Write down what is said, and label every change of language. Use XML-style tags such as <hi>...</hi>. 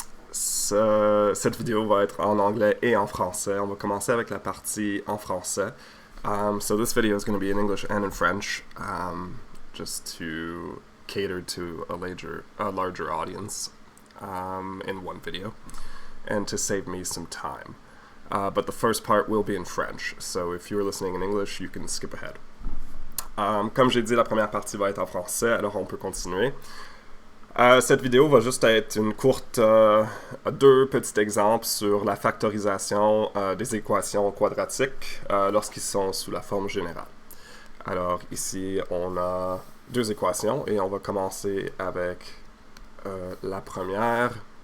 <fr>Cette vidéo va être en anglais et en français. On va commencer avec la partie en français.</fr> <en>So this video is going to be in English and in French, just to cater to a larger audience in one video, and to save me some time. But the first part will be in French, so if you're listening in English, you can skip ahead.</en> <fr>Comme j'ai dit, la première partie va être en français, alors on peut continuer. Cette vidéo va juste être une courte, deux petits exemples sur la factorisation des équations quadratiques lorsqu'ils sont sous la forme générale. Alors ici, on a deux équations et on va commencer avec la première.</fr>